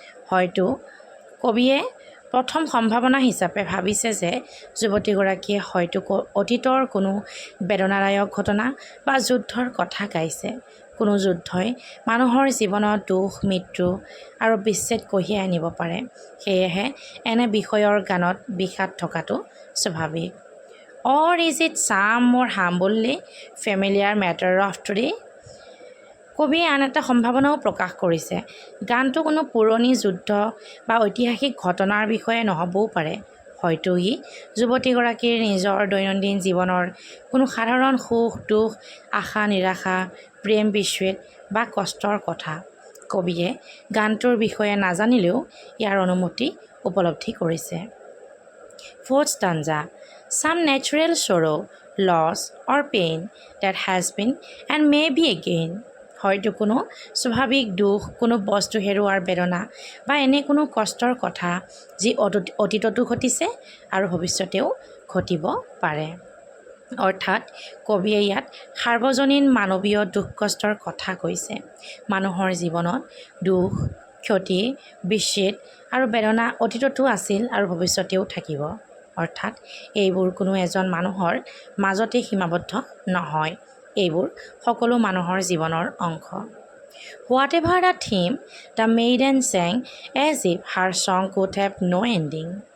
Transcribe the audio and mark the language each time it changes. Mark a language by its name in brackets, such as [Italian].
[Assamese] হয়তো কবিয়ে প্ৰথম সম্ভাৱনা হিচাপে ভাবিছে যে যুৱতীগৰাকীয়ে হয়তো অতীতৰ কোনো বেদনাদায়ক ঘটনা বা যুদ্ধৰ কথা গাইছে। কোনো যুদ্ধই মানুহৰ জীৱনত দুখ, মৃত্যু আৰু বিচ্ছেদ কঢ়িয়াই আনিব পাৰে। সেয়েহে এনে বিষয়ৰ গানত বিষাদ থকাটো স্বাভাৱিক। [English] Or is it some more humbly familiar matter of today? [Assamese] কবিয়ে আন এটা সম্ভাৱনাও প্ৰকাশ কৰিছে। গানটো কোনো পুৰণি যুদ্ধ বা ঐতিহাসিক ঘটনাৰ বিষয়ে নহ'বও পাৰে। হয়তো ই যুৱতীগৰাকীৰ নিজৰ দৈনন্দিন জীৱনৰ কোনো সাধাৰণ সুখ, দুখ, আশা, নিৰাশা, প্ৰেম, বিচ্ছেদ বা কষ্টৰ কথা। কবিয়ে গানটোৰ বিষয়ে নাজানিলেও ইয়াৰ অনুমতি উপলব্ধি কৰিছে। [English] Fourth stanza, some natural sorrow, loss or pain that has been and may be again. [Assamese] হয়তো কোনো স্বাভাৱিক দুখ, কোনো বস্তু হেৰুৱাৰ বেদনা বা এনে কোনো কষ্টৰ কথা যি অতীততো ঘটিছে আৰু ভৱিষ্যতেও ঘটিব পাৰে। অৰ্থাৎ কবিয়ে ইয়াত সাৰ্বজনীন মানৱীয় দুখ কষ্টৰ কথা কৈছে। মানুহৰ জীৱনত দুখ, ক্ষতি, বিচ্ছেদ আৰু বেদনা অতীততো আছিল আৰু ভৱিষ্যতেও থাকিব। অৰ্থাৎ এইবোৰ কোনো এজন মানুহৰ মাজতে সীমাবদ্ধ নহয়। এইবোৰ সকলো মানুহৰ জীৱনৰ অংশ। [English] Whatever the theme, the maiden sang as if her song could have no ending.